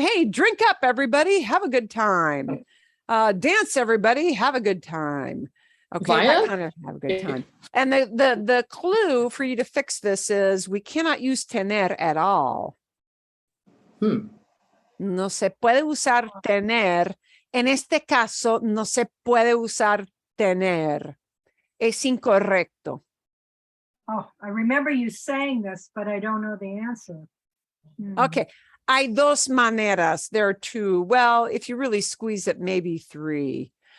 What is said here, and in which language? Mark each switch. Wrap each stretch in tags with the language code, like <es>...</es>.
<en>Hey, drink up, everybody. Have a good time. Dance, everybody. Have a good time. Okay, that Via? kind of have a good time. And the clue for you to fix this is we cannot use tener at all.</en> <es>No se puede usar tener. En este caso, no se puede usar tener. Es incorrecto.</es> <en>Oh, I remember you saying this, but I don't know the answer. Okay.</en> <es>Hay dos maneras.</es> <en>There are two. Well, if you really squeeze it, maybe three.</en>